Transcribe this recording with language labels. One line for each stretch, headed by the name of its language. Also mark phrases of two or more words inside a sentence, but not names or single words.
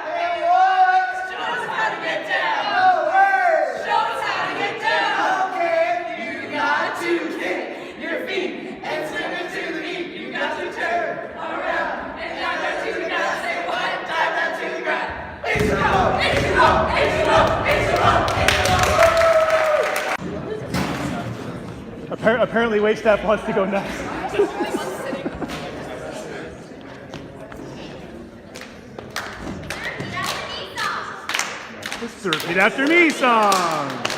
English: Hey, what? Show us how to get down. No way. Show us how to get down. Okay. You got to kick your feet and swim into the beat. You got to turn around and dive down to the ground. Say what? Dive down to the ground. H2O, H2O, H2O, H2O, H2O. Apparently, waitstaff wants to go next. This is a repeat after me song.